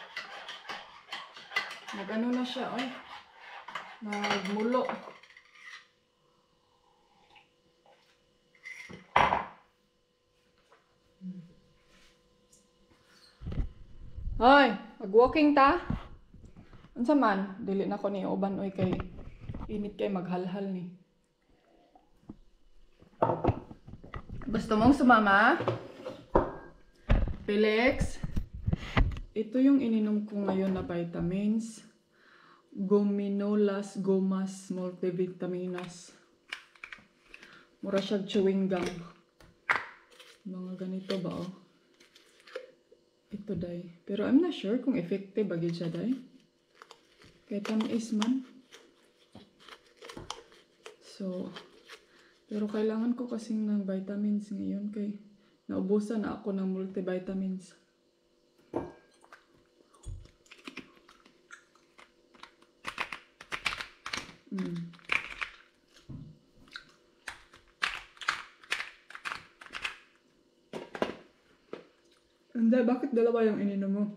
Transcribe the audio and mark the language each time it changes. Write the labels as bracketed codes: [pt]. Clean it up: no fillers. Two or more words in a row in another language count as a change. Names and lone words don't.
[ceb] Nag-ano na siya, ay. Nagmulo. Hoy, mag-walking ta? Unsa man, dili na ko ni uban oy kay init kay maghalhal ni. [tl] Gusto mong sumama? Felix, ito yung ininom ko ngayon na vitamins. Gominolas Gomas Multivitaminas. [ceb] Mura siyang [en] chewing gum. [tl] Mga ganito ba oh? Ito day. Pero [en] I'm not sure [tl] kung effective bagay siya day. Kaya tamis man. So, pero kailangan ko kasing ng vitamins ngayon kay naubusan na ako ng multivitamins. Hindi, bakit dalawa yung ininom mo?